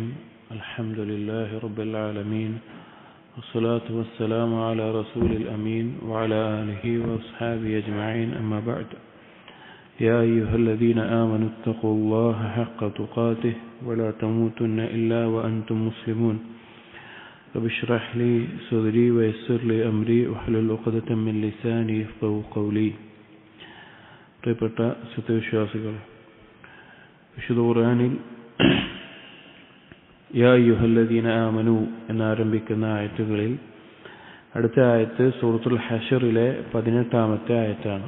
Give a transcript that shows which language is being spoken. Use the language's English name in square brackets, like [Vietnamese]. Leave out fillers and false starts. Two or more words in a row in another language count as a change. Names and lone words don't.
[Arabic] الحمد لله رب العالمين، والصلاة والسلام على رسول الأمين وعلى آله وأصحابه أجمعين، أما بعد. يا أيها الذين آمنوا اتقوا الله حق تقاته ولا تموتن إلا وأنتم مسلمون. رب اشرح لي صدري ويسر لي أمري واحلل عقدة من لساني يفقهوا قولي. [Malayalam] പ്രിയപ്പെട്ട സത്യവിശ്വാസികൾ, വിശുദ്ധ ഖുർആനിൽ [Arabic] يا أيها الذين آمنوا [Malayalam] എന്നാരംഭിക്കുന്ന ആയത്തുകളിൽ അടുത്ത ആയത്ത് സൂറത്തുൽ ഹശറിലെ 18ാമത്തെ ആയത്താണ്.